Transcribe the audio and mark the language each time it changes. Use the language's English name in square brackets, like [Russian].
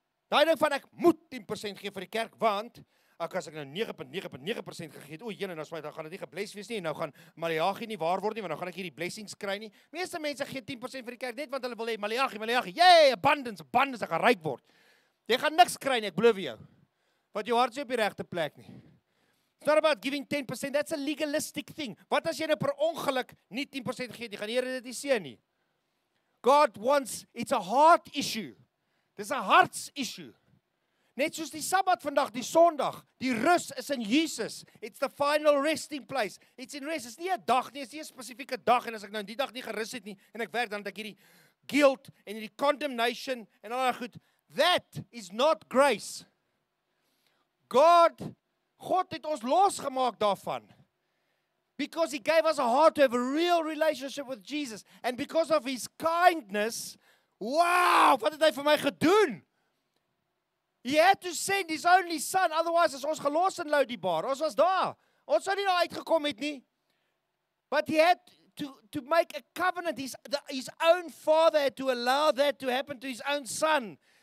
[Afrikaans] Daai ding van ek moet 10% gee vir die kerk want as ek nou 9.9% gegee het, dan gaan dit nie gebless wees nie en nou gaan Maleagi nie waar word nie want nou gaan ek hierdie blessings kry nie. Meeste mense gee 10% vir die kerk net want hulle wil hê Maleagi, yay, abundance, ek gaan ryk word. Jy gaan niks kry nie, ek belowe jou. Want jou hart is op die regte plek nie. [English] It's not about giving 10%, that's a legalistic thing. [Afrikaans] Wat as jy nou per ongeluk nie 10% gee, die gaan die Here dit nie seën nie. [English] God wants, it's a heart issue. [Afrikaans] Dis 'n harts issue. Net soos die Sabbat vandag, die Sondag, die rus is in Jesus. [English] It's the final resting place. It's in rest. [Afrikaans] It's nie 'n dag nie, it's nie 'n spesifieke dag en as ek nou die dag nie gerus het nie en ek werk dan het ek hierdie guilt en hierdie condemnation en al daai goed. [English] That is not grace. [Afrikaans] God het ons losgemaak daarvan. [English] Because He gave us a heart to have a real relationship with Jesus. And because of His kindness, wow, [Afrikaans] wat het Hy vir my gedoen? [English] He had to send His only Son, otherwise [Afrikaans] is ons gelos in Lodebar. Ons was daar. Ons sou nie daar uitgekom het nie. [English] But He had to make a covenant. His own Father had to allow that to happen to His own Son.